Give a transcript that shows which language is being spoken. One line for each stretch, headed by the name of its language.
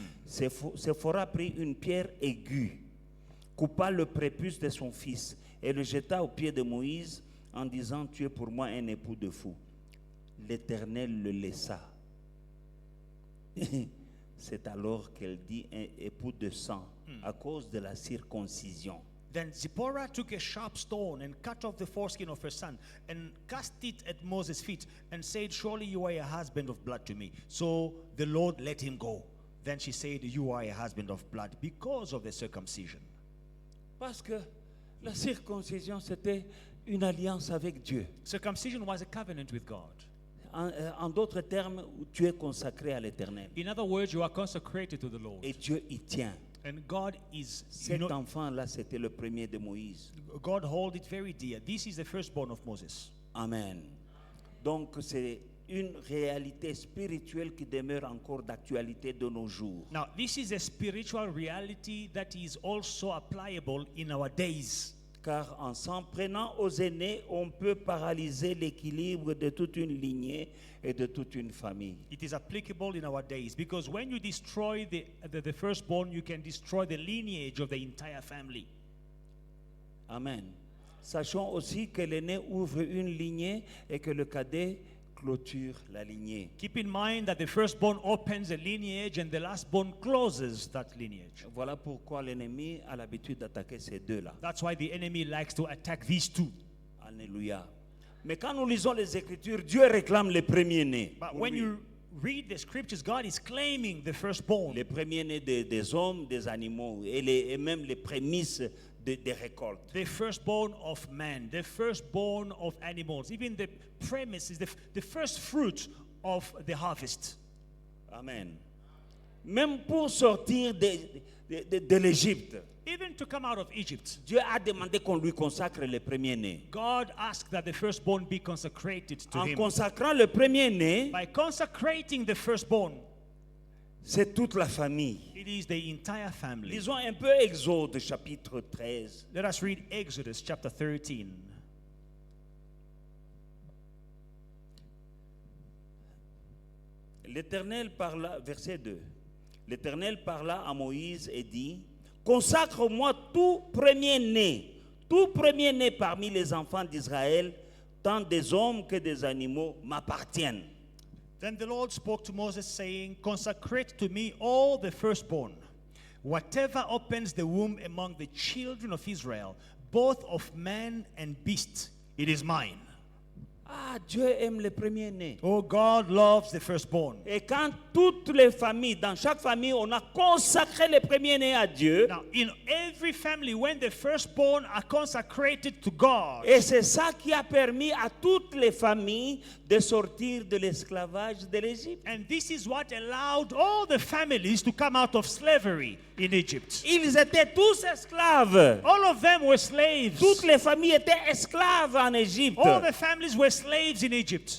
French: Séphora prit une pierre aiguë, coupa le prépuce de son fils et le jeta aux pieds de Moïse en disant, tu es pour moi un époux de fou. L'Éternel le laissa. C'est alors qu'elle dit un époux de sang à cause de la circoncision.
English: Then Zipporah took a sharp stone and cut off the foreskin of her son and cast it at Moses' feet and said, surely you are a husband of blood to me. So the Lord let him go. Then she said, you are a husband of blood because of the circumcision.
French: Parce que la circoncision, c'était une alliance avec Dieu.
English: Circumcision was a covenant with God.
French: En d'autres termes, tu es consacré à l'Éternel.
English: In other words, you are consecrated to the Lord.
French: Et Dieu y tient.
English: And God is,
French: Cet enfant-là, c'était le premier de Moïse.
English: God hold it very dear. This is the firstborn of Moses. Amen.
French: Donc, c'est une réalité spirituelle qui demeure encore d'actualité de nos jours.
English: Now, this is a spiritual reality that is also applicable in our days.
French: Car en s'en prenant aux aînés, on peut paralyser l'équilibre de toute une lignée et de toute une famille.
English: It is applicable in our days because when you destroy the firstborn, you can destroy the lineage of the entire family. Amen.
French: Sachons aussi que l'aîné ouvre une lignée et que le cadet clôture la lignée.
English: Keep in mind that the firstborn opens a lineage and the lastborn closes that lineage.
French: Voilà pourquoi l'ennemi a l'habitude d'attaquer ces deux-là.
English: That's why the enemy likes to attack these two. Alléluia.
French: Mais quand nous lisons les Écritures, Dieu réclame les premiers-nés.
English: But when you read the scriptures, God is claiming the firstborn.
French: Les premiers-nés des hommes, des animaux et même les prémices des récoltes.
English: The firstborn of man, the firstborn of animals, even the premises, the first fruit of the harvest. Amen.
French: Même pour sortir de l'Égypte,
English: Even to come out of Egypt,
French: Dieu a demandé qu'on lui consacre les premiers-nés.
English: God asked that the firstborn be consecrated to
French: En
English: him.
French: consacrant le premier-né,
English: By consecrating the firstborn,
French: c'est toute la famille.
English: it is the entire family.
French: Lisons un peu Exode chapitre 13.
English: Let us read Exodus chapter 13.
French: L'Éternel parla, verset 2. L'Éternel parla à Moïse et dit, consacre-moi tout premier-né parmi les enfants d'Israël, tant des hommes que des animaux m'appartiennent.
English: Then the Lord spoke to Moses, saying, consecrate to me all the firstborn, whatever opens the womb among the children of Israel, both of man and beast, it is mine.
French: Ah, Dieu aime les premiers-nés.
English: Oh, God loves the firstborn.
French: Et quand toutes les familles, dans chaque famille, on a consacré les premiers-nés à Dieu,
English: Now, in every family, when the firstborn are consecrated to God,
French: et c'est ça qui a permis à toutes les familles de sortir de l'esclavage de l'Égypte.
English: and this is what allowed all the families to come out of slavery in Egypt.
French: Ils étaient tous esclaves.
English: All of them were slaves.
French: Toutes les familles étaient esclaves en Égypte.
English: All the families were slaves in Egypt.